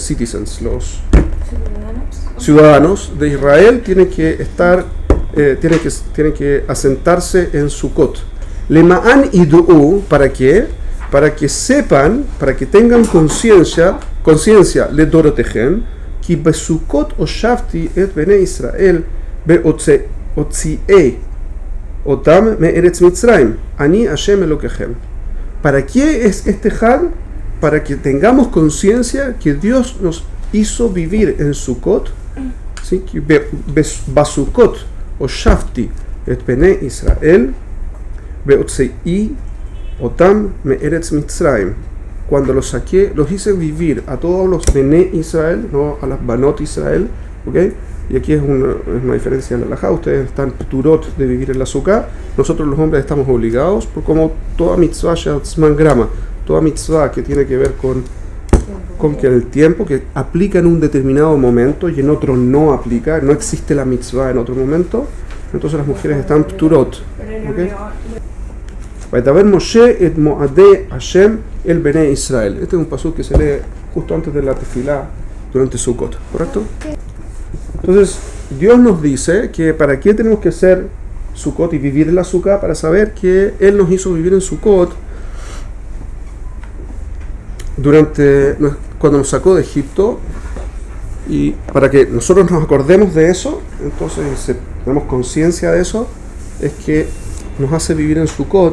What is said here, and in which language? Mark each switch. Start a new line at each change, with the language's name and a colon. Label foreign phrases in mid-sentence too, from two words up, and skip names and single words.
Spanish: Citizens, los ciudadanos de Israel tienen que estar, tienen que asentarse en Sukkot.
Hebrew: למען ידעו,
Spanish: ¿para qué? Para que sepan, para que tengan conciencia,
Hebrew: לדרתיכם כי בסכות הושבתי את בני ישראל בהוציאי אותם מארץ מצרים אני ה׳ אלהיכם.
Spanish: ¿Para qué es este Hag? Para que tengamos conciencia que Dios nos hizo vivir en Sukkot, ¿sí?
Hebrew: בסכות הושבתי את בני ישראל בהוציאי אותם מארץ מצרים.
Spanish: Cuando los saqué, los hice vivir a todos los
Hebrew: בני ישראל,
Spanish: no a las
Hebrew: בנות ישראל,
Spanish: ¿ok? Y aquí es una diferencia en la halajá. Ustedes están pturot de vivir en la sukkah, nosotros los hombres estamos obligados, por como toda
Hebrew: מצוה שהזמן גרמא,
Spanish: toda mitzvah que tiene que ver con que el tiempo que aplica en un determinado momento y en otro no aplica, no existe la mitzvah en otro momento, entonces las mujeres están pturot, ¿ok?
Hebrew: וידבר משה את מעדי ה׳ אל בני ישראל.
Spanish: Este es un pasuk que se lee justo antes de la tefilá durante Sukkot, ¿correcto? Entonces, Dios nos dice que para qué tenemos que hacer Sukkot y vivir en la Sukkah, para saber que Él nos hizo vivir en Sukkot cuando nos sacó de Egipto, y para que nosotros nos acordemos de eso, entonces tenemos conciencia de eso, es que nos hace vivir en Sukkot.